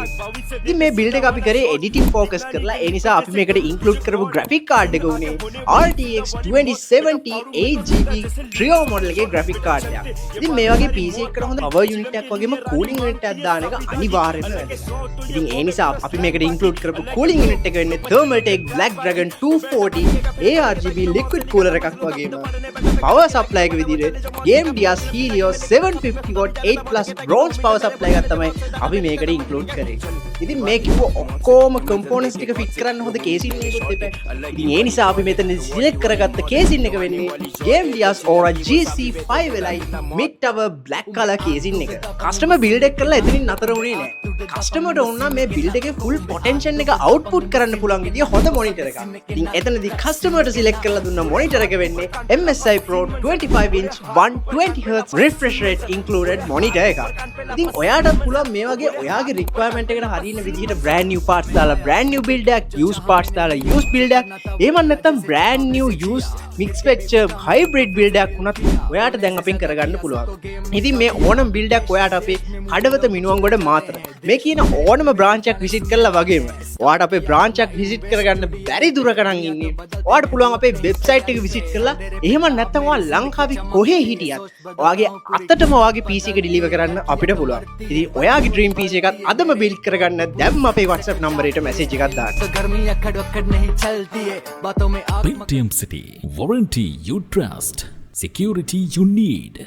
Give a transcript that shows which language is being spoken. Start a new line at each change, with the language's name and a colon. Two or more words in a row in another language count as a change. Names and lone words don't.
Sinhala: ඉතින් මේ බිල්ඩ් එක අපි කරේ එඩිටිං ફોකස් කරලා ඒ නිසා අපි මේකට ඉන්ක්ලූඩ් කරපු
English: graphic card
Sinhala: එක උනේ RTX 2070 8GB Trio model එකේ
English: graphic card
Sinhala: එකක්. ඉතින් මේ වගේ PC එකකට හොඳ
English: power unit
Sinhala: එකක් වගේම
English: cooling unit
Sinhala: එකක් දාන එක අනිවාර්යයෙන්ම වැදගත්. ඉතින් ඒ නිසා අපි මේකට ඉන්ක්ලූඩ් කරපු
English: cooling unit
Sinhala: එක වෙන්නේ Thermaltake Blackdragon 240 ARGB
English: liquid cooler
Sinhala: එකක් වගේම
English: power supply
Sinhala: එක විදිහට Game Dias Helios 750W 8+
English: bronze power supply
Sinhala: එකක් තමයි අපි මේකට ඉන්ක්ලූඩ් කරේ. ඉතින් මේ කිව්ව ඔක්කොම components ටික fit කරන්න හොඳ casing එකකුත් එපා. ඉතින් ඒ නිසා අපි මෙතන select කරගත්ත casing එක වෙන්නේ Game Dias Aura GC5 වෙලයි
English: mid tower black color casing
Sinhala: එක.
English: customer build
Sinhala: එක කරලා එතනින් නතර වුණේ නැහැ. customerට ඕන මේ build එකේ
English: full potential
Sinhala: එක output කරන්න පුළුවන් විදිය හොඳ monitor එකක්. ඉතින් එතනදී customerට select කරලා දුන්න monitor එක වෙන්නේ MSI Pro 25 inch
English: 120Hz refresh rate included monitor
Sinhala: එකක්. ඉතින් ඔයාටත් පුළුවන් මේ වගේ ඔයාගේ requirement එකට හරියන විදිහට
English: brand new parts
Sinhala: දාලා
English: brand new build
Sinhala: එකක්,
English: used parts
Sinhala: දාලා
English: used build
Sinhala: එකක්, එහෙම නැත්නම්
English: brand new used mix match hybrid build
Sinhala: එකක් වුණත් ඔයාට දැන් අපෙන් කරගන්න පුළුවන්. ඉතින් මේ ඕනම build එකක් ඔයාට අපේ හඩවත මිනුවන්ගොඩ මාතර මේ කියන ඕනම branch එකක් visit කරලා වගේම ඔයාට අපේ branch එකක් visit කරගන්න බැරි දුරක නම් ඉන්නේ ඔයාට පුළුවන් අපේ website එක visit කරලා එහෙම නැත්නම් ඔයා ලංකාවේ කොහේ හිටියත් ඔයාගේ අතටම ඔයාගේ PC එක deliver කරන්න අපිට පුළුවන්. ඉතින් ඔයාගේ
English: dream PC
Sinhala: එකත් අදම build කරගන්න දැම්ම අපේ
English: WhatsApp number
Sinhala: එකට message එකක් දාන්න.
English: Pentium City. Warranty you trust. Security you need.